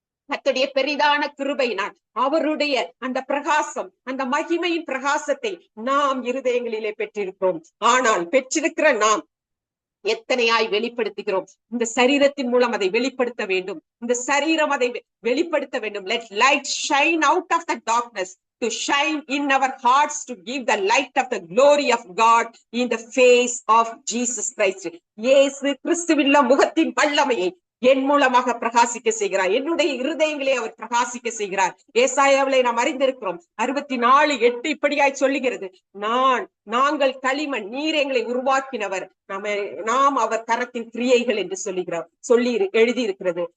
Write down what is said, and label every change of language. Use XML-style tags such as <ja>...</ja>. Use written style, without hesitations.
<ta>கர்த்தருடைய பெரிதான கிருபையினால் அவருடைய அந்த பிரகாசம், அந்த மகிமையின் பிரகாசத்தை நாம் இருதயங்களிலே பெற்றிருக்கிறோம். ஆனால் பெற்றிருக்கிற நாம் எத்தனையாய் வெளிப்படுத்துகிறோம். இந்த சரீரத்தின் மூலம் அதை வெளிப்படுத்த வேண்டும். இந்த சரீரம் அதை வெளிப்படுத்த வேண்டும்.</ta> <en>Let light shine out of the darkness to shine in our hearts to give the light of the glory of God in the face of Jesus Christ.</en> <ta>இயேசு கிறிஸ்துவின் முகத்தின் வல்லமையை என் மூலமாக பிரகாசிக்க செய்கிறார். என்னுடைய இருதயங்களே அவர் பிரகாசிக்க செய்கிறார். ஏசாயாவிலே நாம் அறிந்திருக்கிறோம். 64:8 இப்படியாய் சொல்லுகிறது, நாங்கள் களிமண், நீர் எங்களை உருவாக்கினவர், நாம் அவர் கரத்தின் கிரியைகள் என்று சொல்லி எழுதியிருக்கிறது.</ta>